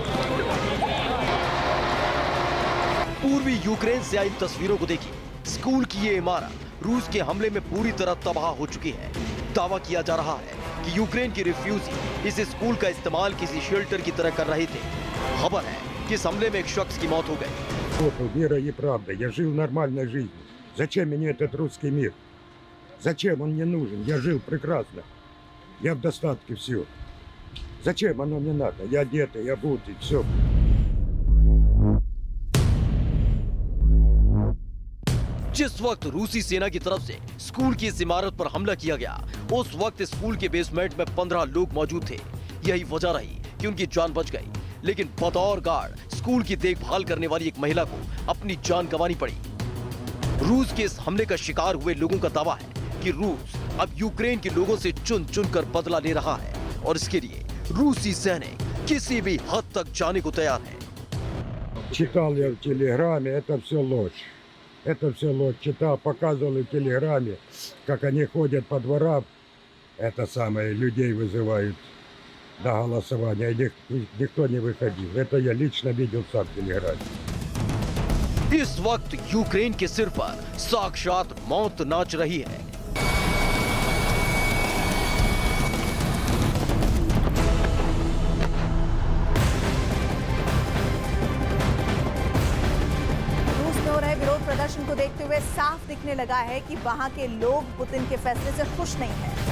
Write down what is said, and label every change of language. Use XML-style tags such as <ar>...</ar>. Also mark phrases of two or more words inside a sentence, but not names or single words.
<hi>पूर्वी यूक्रेन से आई तस्वीरों को देखिए। स्कूल की ये इमारत रूस के हमले में पूरी तरह तबाह हो चुकी है। दावा किया जा रहा है कि यूक्रेन के रिफ्यूजी इस स्कूल का इस्तेमाल किसी शेल्टर की तरह कर रहे थे। खबर है कि इस हमले में एक शख्स की मौत हो गई।</hi> <ru>Вера и правда. Я жил нормальной жизнью. Зачем мне этот русский мир? Зачем он мне нужен? Я жил прекрасно. Я в достатке, все. Зачем оно мне надо? Я одетый, я обутый, все.</ru> <hi>जिस वक्त रूसी सेना की तरफ से स्कूल की इस इमारत पर हमला किया गया उस वक्त स्कूल के बेसमेंट में 15 लोग मौजूद थे। यही वजह रही कि उनकी जान बच गई, लेकिन बतौर गार्ड स्कूल की देखभाल करने वाली एक महिला को अपनी जान गंवानी पड़ी। रूस के इस हमले का शिकार हुए लोगों का दावा है कि रूस अब यूक्रेन के लोगों से चुन चुनकर बदला ले रहा है और इसके लिए रूसी सैनिक किसी भी हद तक जाने को तैयार है।</hi> <ru>Читал я в телеграме, это все ложь. Это все ложь. Читал, показывали в телеграме, как они ходят по дворам. Это самое, людей вызывают на голосование. Никто не выходил. Это я лично видел сам в телеграме.</ru> <hi>इस वक्त यूक्रेन के सिर पर साक्षात मौत नाच रही है। विरोध प्रदर्शन को देखते हुए साफ दिखने लगा है कि वहां के लोग पुतिन के फैसले से खुश नहीं हैं।</hi>